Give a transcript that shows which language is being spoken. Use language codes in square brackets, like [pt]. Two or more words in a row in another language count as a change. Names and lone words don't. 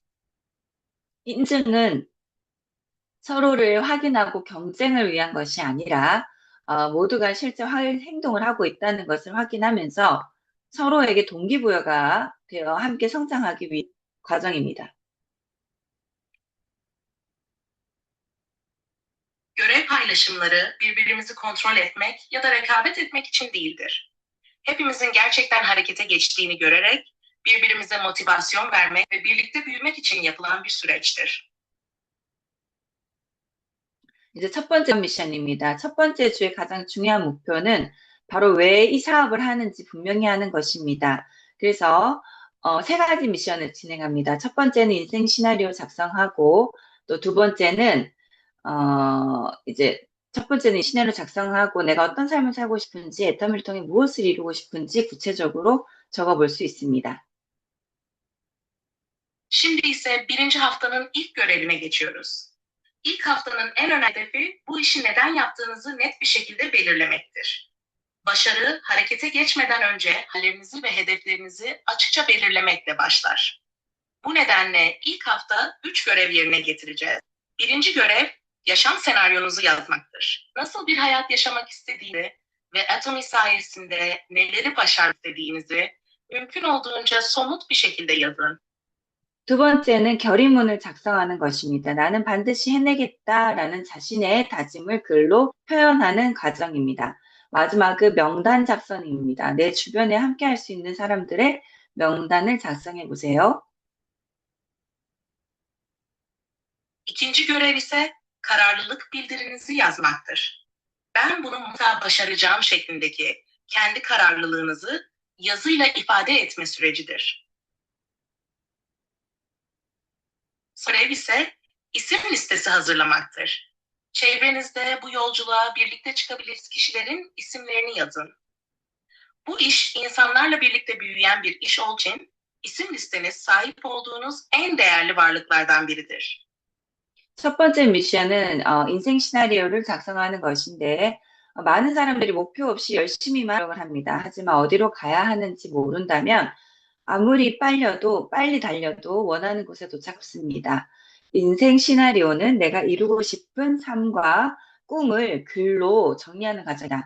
[ko] 인증은 서로를 확인하고 경쟁을 위한 것이 아니라 모두가 실제 행동을 하고 있다는 것을 확인하면서 서로에게 동기부여가 되어 함께 성장하기 위한 과정입니다. [tr] Görev paylaşımları birbirimizi kontrol etmek ya da rekabet etmek için değildir. Hepimizin gerçekten harekete geçtiğini görerek birbirimize motivasyon vermek ve birlikte büyümek için yapılan bir süreçtir. [ko] 이제 첫 번째 미션입니다. 첫 번째 주의 가장 중요한 목표는 바로 왜 이 사업을 하는지 분명히 하는 것입니다. 그래서 세 가지 미션을 진행합니다. 첫 번째는 인생 시나리오 작성하고 또 두 번째는 이제 첫 번째는 시나리오 작성하고 내가 어떤 삶을 살고 싶은지 애터미를 통해 무엇을 이루고 싶은지 구체적으로 적어볼 수 있습니다. [tr] Şimdi ise birinci haftanın ilk görevine geçiyoruz. İlk haftanın en önemli hedefi bu işi neden yaptığınızı net bir şekilde belirlemektir. Başarı, harekete geçmeden önce hallerinizi ve hedeflerinizi açıkça belirlemekle başlar. Bu nedenle ilk hafta 3 görev yerine getireceğiz. Birinci görev, yaşam senaryonuzu yazmaktır. Nasıl bir hayat yaşamak istediğinizi ve Atomy sayesinde neleri başarmak istediğinizi Mümkün olduğunca somut bir şekilde yazın. [ko] 두 번째는 결의문을 작성하는 것입니다. 나는 반드시 해내겠다라는 자신의 다짐을 글로 표현하는 과정입니다. 마지막은 명단 작성입니다. 내 주변에 함께 할 수 있는 사람들의 명단을 작성해 보세요. [tr] İkinci görev ise kararlılık bildirinizi yazmaktır. Ben bunu mutlaka başaracağım şeklindeki kendi kararlılığınızı yazıyla ifade etme sürecidir. Görev ise isim listesi hazırlamaktır. Çevrenizde bu yolculuğa birlikte çıkabiliriz kişilerin isimlerini yazın. Bu iş insanlarla birlikte büyüyen bir iş olduğu için isim listeniz sahip olduğunuz en değerli varlıklardan biridir. [ko] 첫 번째 미션은 인생 시나리오를 작성하는 것인데 많은 사람들이 목표 없이 열심히만 노력을 합니다. 하지만 어디로 가야 하는지 모른다면 아무리 빨리 달려도 원하는 곳에 도착합니다. 인생 시나리오는 내가 이루고 싶은 삶과 꿈을 글로 정리하는 과정이다.